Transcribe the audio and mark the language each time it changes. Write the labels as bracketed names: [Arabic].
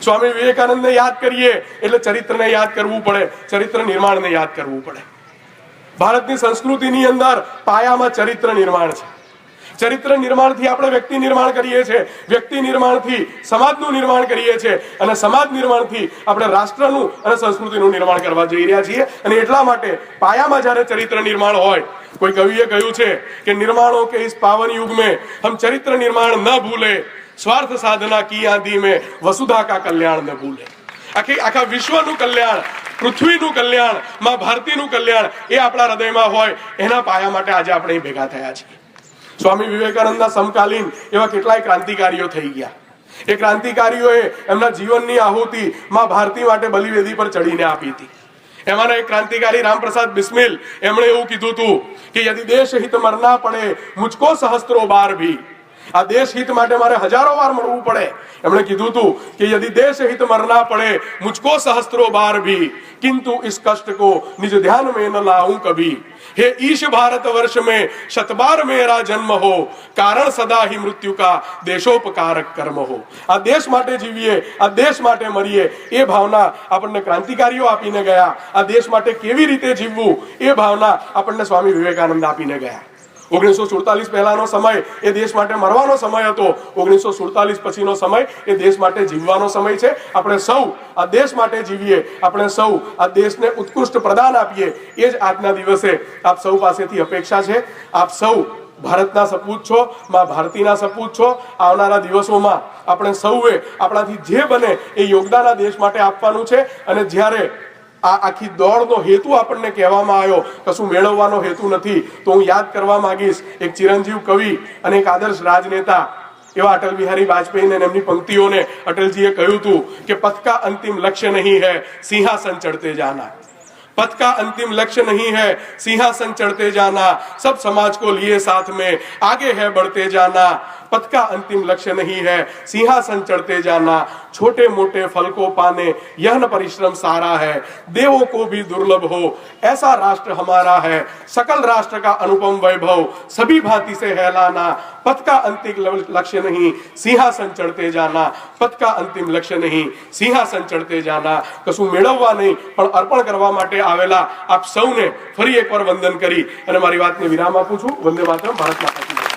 [Gujarati] સ્વામી વિવેકાનંદને યાદ કરીએ એટલે ચરિત્રને યાદ કરવું પડે, ચરિત્ર નિર્માણને યાદ કરવું પડે। ભારતની સંસ્કૃતિની અંદર પાયામાં ચરિત્ર નિર્માણ છે। ચરિત્ર નિર્માણથી આપણે વ્યક્તિ નિર્માણ કરીએ છીએ, વ્યક્તિ નિર્માણથી સમાજનું નિર્માણ કરીએ છીએ અને સમાજ નિર્માણથી આપણે રાષ્ટ્રનું અને સંસ્કૃતિનું નિર્માણ કરવા જઈ રહ્યા છીએ। અને એટલા માટે પાયામાં જ્યારે ચરિત્ર નિર્માણ હોય, કોઈ કવિએ કહ્યું છે કે નિર્માણો કે [Hindi] इस पावन युग में हम चरित्र निर्माण न भूले, स्वार्थ साधना की आदि में वसुधा का कल्याण न भूले। [Gujarati] આખા વિશ્વનું કલ્યાણ, પૃથ્વીનું કલ્યાણ, માં ભારતીનું કલ્યાણ એ આપણા હૃદયમાં હોય, એના પાયા માટે આજે આપણે ભેગા થયા છીએ। સ્વામી વિવેકાનંદના સમકાલીન એવા કેટલાય ક્રાંતિકારીઓ થઈ ગયા। એ ક્રાંતિકારીઓએ એમના જીવનની આહુતિ માં ભારતી માટે બલિવેદી પર ચડીને આપી હતી। એમાંના એક ક્રાંતિકારી રામપ્રસાદ બિસ્મિલ, એમણે એવું કીધું હતું કે [Hindi] યદિ દેશ હિત મરના પડે મુझको સહસ્ત્રો બાર ભી, [Gujarati] આ દેશ હિત માટે મારે હજારો વાર મરવું પડે। એમણે કીધું હતું કે [Hindi] યદि देश हित मरना पड़े मुझको सहस्त्रों बार भी, किंतु इस कष्ट को निज ध्यान में न लाऊं कभी। हे ईश भारत वर्ष में शतबार मेरा जन्म हो, कारण सदा ही मृत्यु का देशोपकारक कर्म हो। [Gujarati] આ દેશ માટે જીવીએ, આ દેશ માટે મરીએ, એ ભાવના આપણને ક્રાંતિકારીઓ આપીને ગયા। આ દેશ માટે કેવી રીતે જીવવું એ ભાવના આપણને સ્વામી વિવેકાનંદ આપીને ગયા। 1947 પહેલાનો સમય એ દેશ માટે મરવાનો સમય હતો, 1947 પછીનો સમય એ દેશ માટે જીવવાનો સમય છે। આપણે સૌ આ દેશ માટે જીવીએ, આપણે સૌ આ દેશને ઉત્કૃષ્ટ પ્રદાન આપીએ, એ જ આજના દિવસે આપ સૌ પાસેથી અપેક્ષા છે। આપ સૌ ભારતના સપૂત છો, માં ભારતીના સપૂત છો। આવનારા દિવસોમાં આપણે સૌએ આપણાથી જે બને એ યોગદાન આ દેશ માટે આપવાનું છે। અને જ્યારે આ આખી દોડનો હેતુ આપણને કહેવામાં આવ્યો, કશું મેળવવાનો હેતુ નથી, તો હું યાદ કરવા માંગીશ એક ચિરંજીવ કવિ અને એક આદર્શ રાજનેતા એવા અટલ બિહારી વાજપેયીને એમની પંક્તિઓને અટલજીએ કહ્યું હતું કે [Hindi] પથ કા અંતિમ લક્ષ્ય નહીં है सिंहासन चढ़ते जाना, पथ का अंतिम लक्ष्य नहीं है सिंहासन चढ़ते जाना, सब समाज को लिए साथ में आगे है बढ़ते जाना। पथ का अंतिम लक्ष्य नहीं है सिंहासन चढ़ते जाना, छोटे मोटे फल को पाने यह न परिश्रम सारा है, देवों को भी दुर्लभ हो ऐसा राष्ट्र हमारा है, सकल राष्ट्र का अनुपम वैभव सभी भांति से है लाना। पथ का अंतिम लक्ष्य नहीं सिंहासन चढ़ते जाना, पथ का अंतिम लक्ष्य नहीं सिंहासन चढ़ते जाना। [Gujarati] કશું મેળવવા નહીં પણ અર્પણ કરવા માટે આવેલા આપ સૌને ફરી એકવાર વંદન કરી અને મારી વાતને વિરામ આપું છું। વંદે માતરમ, [Hindi] ભારત માતા કી જય।